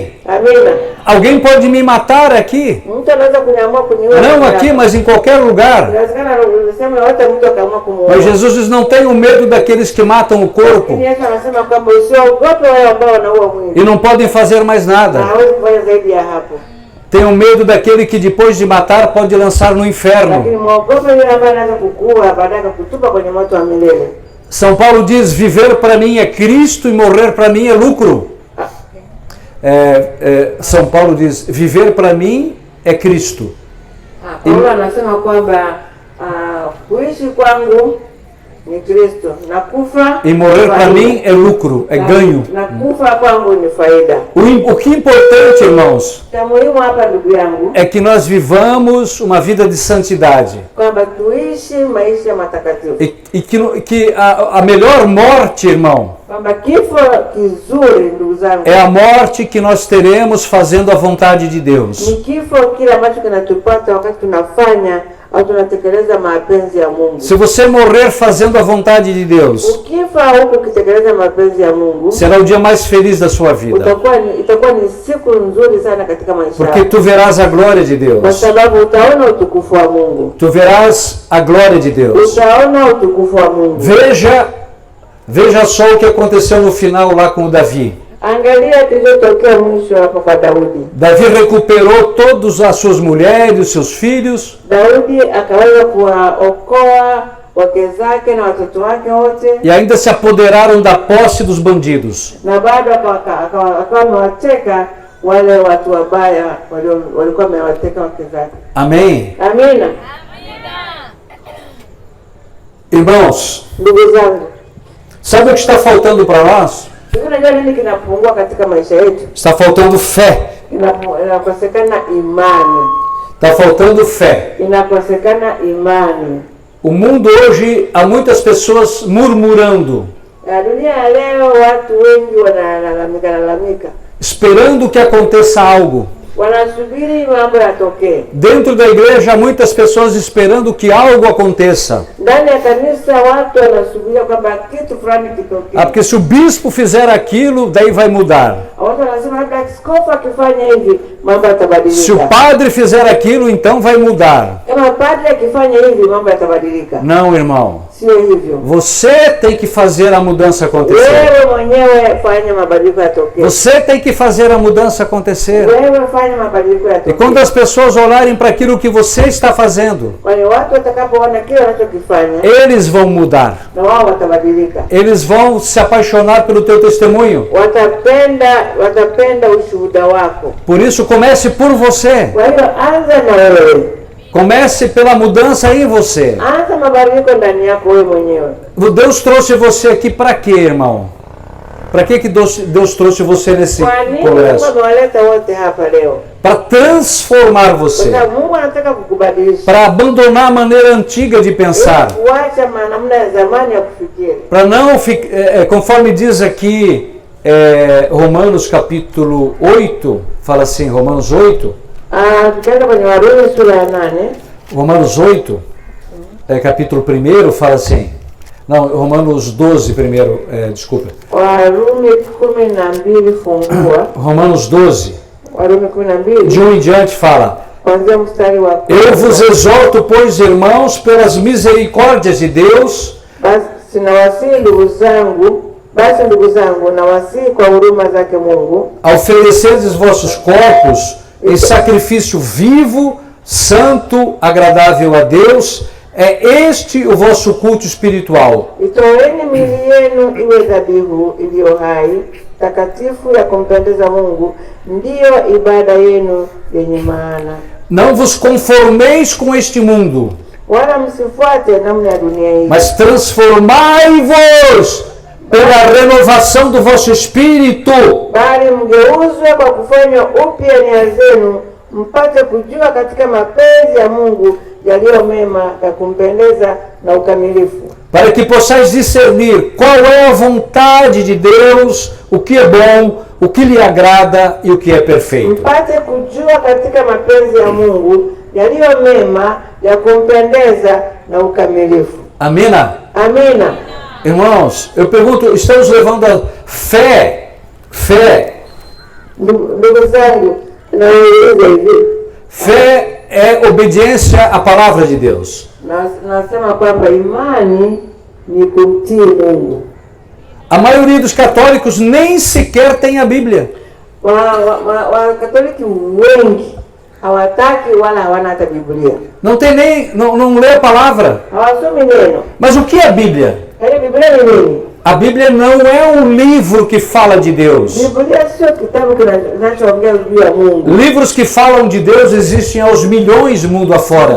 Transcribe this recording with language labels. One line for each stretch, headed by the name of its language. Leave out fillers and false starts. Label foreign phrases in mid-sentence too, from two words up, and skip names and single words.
Swahili: Amina.
Portuguese: Alguém pode me matar aqui?
Swahili: Mtu anaweza kuniamua kuniua.
Portuguese: Não aqui, mas em qualquer lugar.
Swahili: Inawezekana unasema hata mtu akaamua kumuua.
Portuguese: Mas Jesus diz: não tenham medo daqueles que matam o corpo
Swahili: Yesu anasema kwamba usiogope wale ambao wanaua mwili.
Portuguese: e não podem fazer mais
Swahili: Na
Portuguese: nada.
Swahili: hawezi kufanya zaidi ya hapo.
Portuguese: Tenham medo daquele que depois de matar pode lançar no inferno.
Swahili: Lakini muogope yule ambaye anaweza kukuua baadaye kukutupa kwenye moto wa milele.
Portuguese: São Paulo diz: viver para mim é Cristo e morrer para mim é lucro. São Paulo diz: viver para mim é Cristo.
Swahili: Paulo anasema kwamba kuishi kwangu ni Kristo na kufa
Portuguese: E morrer para mim é lucro, é ganho.
Swahili: na kufa kwangu ni faida.
Portuguese: O que é importante, irmãos,
Swahili: Cha muhimu hapa ndugu yangu
Portuguese: é que nós vivamos uma vida de santidade.
Swahili: kwamba tuishi maisha matakatifu.
Portuguese: E que a melhor morte, irmão,
Swahili: Kwamba kifo kizuri ndugu zangu
Portuguese: é a morte que nós teremos fazendo a vontade de Deus.
Swahili: ni kifo kile ambacho kinatupata wakati tunafanya au tunatekeleza mapenzi ya Mungu.
Portuguese: Se você morrer fazendo a vontade de Deus,
Swahili: Ukifa huku ukitekeleza mapenzi ya Mungu,
Portuguese: será o dia mais feliz da sua vida.
Swahili: itakuwa ni siku nzuri sana katika maisha
Portuguese: Porque
Swahili: yako.
Portuguese: tu verás a glória de
Swahili: Kwa
Portuguese: Deus.
Swahili: sababu utaona utukufu wa Mungu.
Portuguese: Tu verás a glória de Deus.
Swahili: Utaona utukufu wa Mungu.
Portuguese: Veja só o que aconteceu no final lá com o Davi.
Swahili: Angalia kilichotokea mwisho hapo kwa Daudi.
Portuguese: Davi recuperou todas as suas mulheres, os seus filhos,
Swahili: Daudi akaweza kuwaokoa wake zake na watoto wake wote,
Portuguese: e ainda se apoderaram da posse dos bandidos.
Swahili: na bado akawa amewateka wale watu wabaya walikuwa wamewateka wake zake.
Portuguese: Amém?
Swahili: Amina.
Portuguese: Irmãos,
Swahili: Ndugu zangu,
Portuguese: sabe o que está faltando para nós?
Swahili: unajua nini kinapungua katika maisha yetu?
Portuguese: Está faltando fé.
Swahili: Inakosekana imani.
Portuguese: Está faltando fé.
Swahili: Inakosekana imani.
Portuguese: O mundo hoje, há muitas pessoas murmurando,
Swahili: Dunia ya leo watu wengi wanalalamika,
Portuguese: esperando que aconteça algo.
Swahili: wanasubiri mambo yatokee.
Portuguese: Dentro da igreja, há muitas pessoas esperando que algo aconteça.
Swahili: Ndani ya kanisa watu wanasubiria kwamba kitu fulani kitokee.
Portuguese: Porque se o bispo fizer aquilo, daí vai mudar.
Swahili: Watu wanasema labda askofu akifanya hivi mambo yatabadilika.
Portuguese: Se o padre fizer aquilo, então vai mudar.
Swahili: Kama padre akifanya hivi mambo yatabadilika.
Portuguese: Não, irmão.
Swahili: Sio hivyo.
Portuguese: Você tem que fazer a mudança acontecer.
Swahili: Wewe mwenyewe fanya mabadiliko yatokee.
Portuguese: Você tem que fazer a mudança acontecer.
Swahili: Wewe fanya mabadiliko
Portuguese: E
Swahili: yatokee.
Portuguese: quando as pessoas olharem para aquilo que você está fazendo,
Swahili: Kwani watu watakapoona kile wanachokifanya
Portuguese: eles vão mudar.
Swahili: na wao watabadilika.
Portuguese: Eles vão se apaixonar pelo teu testemunho.
Swahili: Watapenda ushuhuda wako.
Portuguese: Por isso, comece por você.
Swahili: Kwa hiyo anza na wewe.
Portuguese: Comece pela mudança em você.
Swahili: Anza mabadiliko ndani yako wewe mwenyewe.
Portuguese: Deus trouxe você aqui para quê, irmão? Para que Deus trouxe você nesse
Swahili: Kwa nini
Portuguese: congresso?
Swahili: Mungu amewaleta wote hapa leo?
Portuguese: Para transformar você.
Swahili: Kwa sababu Mungu anataka kukubadilisha.
Portuguese: Para abandonar a maneira antiga de pensar.
Swahili: Kuacha namna ya zamani ya kufikiri.
Portuguese: Para não ficar, conforme diz aqui Romanos capítulo 8, fala assim, Romanos 8.
Swahili: Tukienda kwenye Warumi sura ya 8.
Portuguese: Romanos 8, capítulo 1, fala assim. Não, Romanos 12 primeiro, desculpa.
Swahili: Warumi 12 fungua.
Portuguese: Romanos 12.
Swahili: Warumi 12.
Portuguese: De um em diante fala.
Swahili: Kuanzia mstari wa
Portuguese: Eu vos exorto, pois, irmãos, pelas misericórdias de Deus.
Swahili: Basi ndugu zangu nawasihi kwa huruma zake Mungu,
Portuguese: A oferecerdes vossos corpos em sacrifício vivo, santo, agradável a Deus. É este o vosso culto espiritual.
Swahili: itoeni miili yenu iwe dhabihu iliyo hai, takatifu, ya kumpendeza Mungu, ndiyo ibada yenu yenye maana.
Portuguese: Não vos conformeis com este mundo,
Swahili: Wala msifuate namna ya dunia hii,
Portuguese: mas transformai-vos pela renovação do vosso espírito,
Swahili: bali mgeuzwe kwa kufanywa upya nia zenu, mpate kujua katika mapenzi ya Mungu yaliyo mema, ya kumpendeza na ukamilifu,
Portuguese: para que possais discernir qual é a vontade de Deus, o que é bom, o que lhe agrada e o que é perfeito.
Swahili: mpate kujua katika mapenzi ya Mungu yaliyo mema, ya kumpendeza na ukamilifu. Amina? Amina.
Portuguese: Irmãos, eu pergunto, estamos levando a fé,
Swahili: Ndugu zangu, nauliza hivi,
Portuguese: fé é obediência à palavra de Deus.
Swahili: nasema kwamba imani ni kumtii Mungu.
Portuguese: A maioria dos católicos nem sequer tem a Bíblia.
Swahili: Wakatoliki wengi hawataki wala hawana hata Biblia,
Portuguese: Não tem nem, não lê a palavra.
Swahili: hawasomi neno.
Portuguese: Mas o que é a Bíblia?
Swahili: Yaani Biblia ni nini?
Portuguese: A Bíblia não é um livro que fala de Deus.
Swahili: Biblia sio kitabu kinachoongea juu ya Mungu.
Portuguese: Livros que falam de Deus existem aos milhões mundo afora.